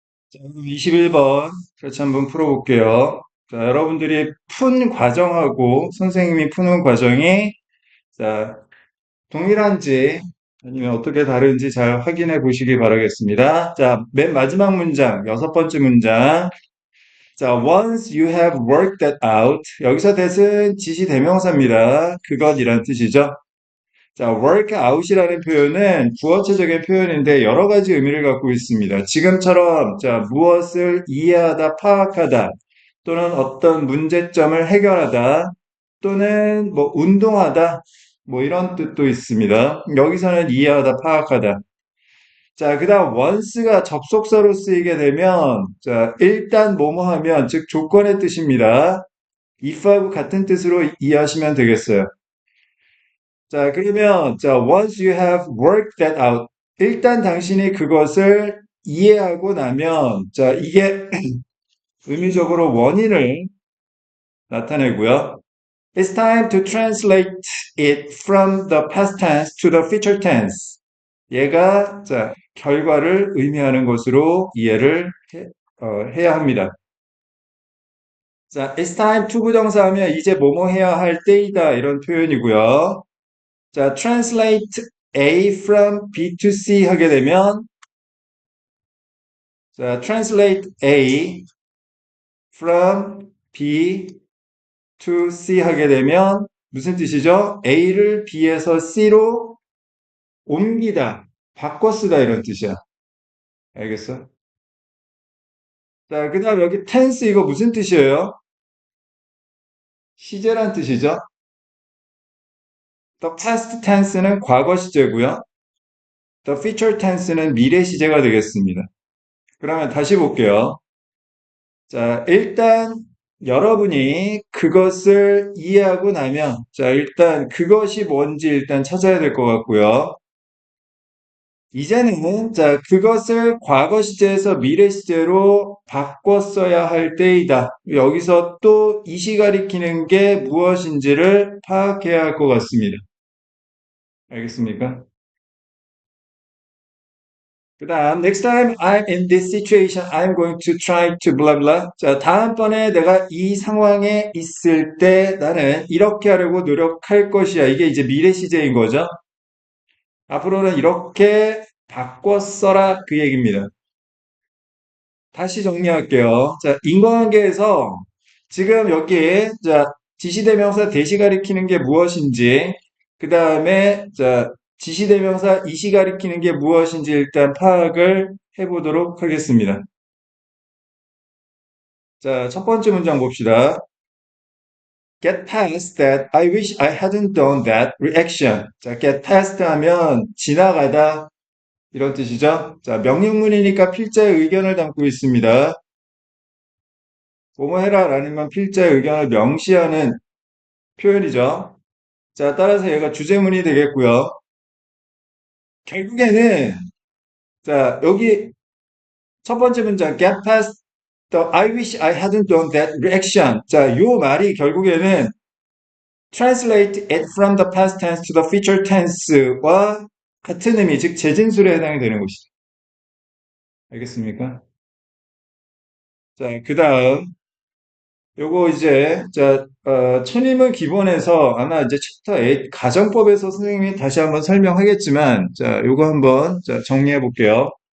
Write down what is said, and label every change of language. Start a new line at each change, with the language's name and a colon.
Korean: 자, 그럼 21번 같이 한번 풀어볼게요. 자, 여러분들이 푼 과정하고 선생님이 푸는 과정이 자, 동일한지 아니면 어떻게 다른지 잘 확인해 보시기 바라겠습니다. 자, 맨 마지막 문장, 여섯 번째 문장.
English: 자, once you have worked that out.
Korean: 여기서 that은 지시 대명사입니다. 그것이란 뜻이죠. 자, work out이라는 표현은 구어체적인 표현인데 여러 가지 의미를 갖고 있습니다. 지금처럼 자, 무엇을 이해하다, 파악하다 또는 어떤 문제점을 해결하다 또는 뭐 운동하다 뭐 이런 뜻도 있습니다. 여기서는 이해하다, 파악하다. 자, 그다음 once가 접속사로 쓰이게 되면 자, 일단 뭐뭐 하면 즉 조건의 뜻입니다. if하고 같은 뜻으로 이해하시면 되겠어요.
English: 자, 그러면, 자, once you have worked that out.
Korean: 일단 당신이 그것을 이해하고 나면, 자, 이게 의미적으로 원인을 나타내고요.
English: It's time to translate it from the past tense to the future tense.
Korean: 얘가, 자, 결과를 의미하는 것으로 이해를 해야 합니다. 자,
English: it's time to
Korean: 부정사 하면 이제 뭐뭐 해야 할 때이다. 이런 표현이고요. 자, translate A from B to C 하게 되면, 자, translate A from B to C 하게 되면, 무슨 뜻이죠? A를 B에서 C로 옮기다, 바꿔 쓰다 이런 뜻이야. 알겠어? 자, 그 다음 여기 tense 이거 무슨 뜻이에요? 시제란 뜻이죠? The past tense는 과거 시제고요. The future tense는 미래 시제가 되겠습니다. 그러면 다시 볼게요. 자, 일단 여러분이 그것을 이해하고 나면, 자, 일단 그것이 뭔지 일단 찾아야 될 것 같고요. 이제는, 자, 그것을 과거 시제에서 미래 시제로 바꿔 써야 할 때이다. 여기서 또 이시 가리키는 게 무엇인지를 파악해야 할 것 같습니다. 알겠습니까?
English: 그 다음, next time I'm in this situation, I'm going to try to blah blah.
Korean: 자, 다음번에 내가 이 상황에 있을 때 나는 이렇게 하려고 노력할 것이야. 이게 이제 미래 시제인 거죠. 앞으로는 이렇게 바꿔 써라 그 얘기입니다. 다시 정리할게요. 자, 인과관계에서 지금 여기에 자, 지시대명사 대시 가리키는 게 무엇인지, 그 다음에 자, 지시대명사 이시 가리키는 게 무엇인지 일단 파악을 해보도록 하겠습니다. 자, 첫 번째 문장 봅시다.
English: Get past that. I wish I hadn't done that reaction.
Korean: 자, get past 하면 지나가다 이런 뜻이죠. 자, 명령문이니까 필자의 의견을 담고 있습니다. 뭐뭐 해라 라는 건 필자의 의견을 명시하는 표현이죠. 자, 따라서 얘가 주제문이 되겠고요. 결국에는 자, 여기 첫 번째 문장
English: get past the I wish I hadn't done that reaction.
Korean: 자, 요 말이 결국에는
English: translate it from the past tense to the future tense
Korean: 와 같은 의미, 즉 재진술에 해당이 되는 것이죠. 알겠습니까? 자, 그 다음 요거 이제, 자, 천임은 기본에서 아마 이제 챕터 8 가정법에서 선생님이 다시 한번 설명하겠지만, 자, 요거 한번 자, 정리해 볼게요.